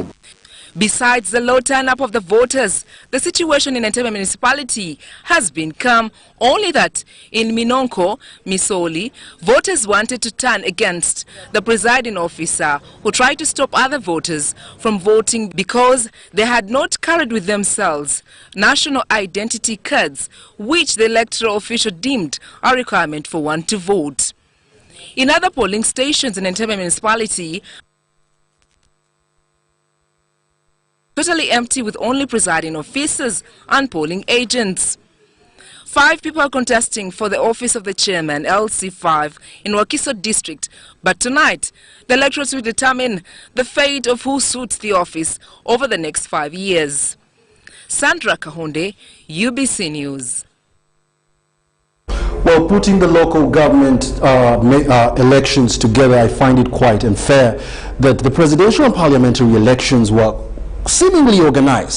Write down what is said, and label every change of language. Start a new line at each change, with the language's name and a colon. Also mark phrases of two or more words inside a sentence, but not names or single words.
English: Besides the low turn-up of the voters, the situation in Entebbe municipality has been calm, only that in Minonko, Misoli, voters wanted to turn against the presiding officer who tried to stop other voters from voting because they had not carried with themselves national identity cards, which the electoral official deemed a requirement for one to vote. In other polling stations in Entebbe municipality, totally empty with only presiding officers and polling agents. 5 people are contesting for the office of the chairman, LC5, in Wakiso district. But tonight, the electors will determine the fate of who suits the office over the next 5 years. Sandra Kahonde, UBC News. Well, putting the local government elections together, I find it quite unfair that the presidential and parliamentary elections were seemingly organized.